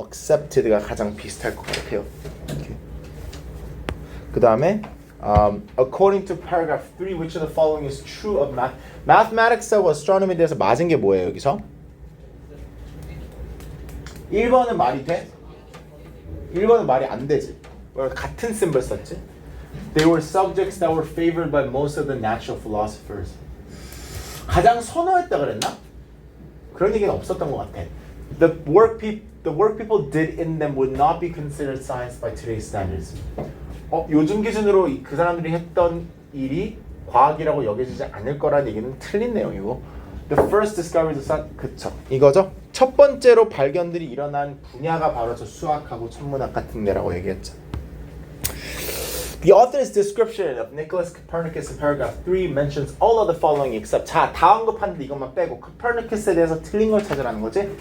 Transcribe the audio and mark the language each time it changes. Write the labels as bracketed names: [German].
[Korean] accepted가 가장 비슷할 것 같아요. 그 다음에 [English] according to paragraph 3, which of the following is true of mathematics하고 astronomy에 [Korean] 대해서 맞은 게 뭐예요 여기서? 1번은 말이 돼? 1번은 말이 안 되지. 같은 심벌 썼지. [English] They were subjects that were favored by most of the natural philosophers. [Korean] 가장 선호했다 그랬나? 그런 얘기는 없었던 것 같아. [English] The work people did in them would not be considered science by today's standards. [Korean] 요즘 기준으로 그 사람들이 했던 일이 과학이라고 여겨지지 않을 거라는 얘기는 틀린 내용이고 [English] The first discoveries of [Korean] 그쵸 이거죠. 첫 번째로 발견들이 일어난 분야가 바로 저 수학하고 천문학 같은 데라고 얘기했죠. [English] The author's description of Nicholas Copernicus in paragraph 3 mentions all of the following except [Korean] 자, 다 언급하는데 이것만 빼고 코페르니쿠스에 대해서 틀린 걸 찾으라는 거지.